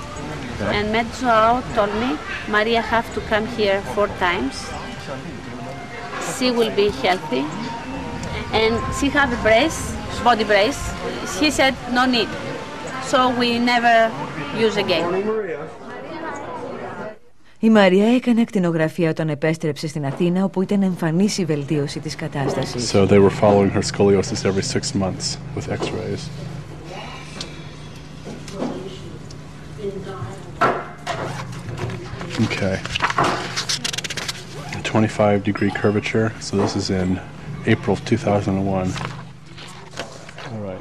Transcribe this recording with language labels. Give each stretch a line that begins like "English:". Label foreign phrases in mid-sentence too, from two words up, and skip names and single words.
English: Okay. And Joao told me Maria have to come here 4 times. She will be healthy. And she have a brace, body brace. He said no need. So we never use again.
Greek: Η Μαρία έκανε ακτινογραφία όταν επέστρεψε στην Αθήνα, όπου ήταν εμφανής η βελτίωση της κατάστασης.
English: So they were following her scoliosis every 6 months with x-rays. Okay. A 25-degree curvature. So this is in April of 2001. All right.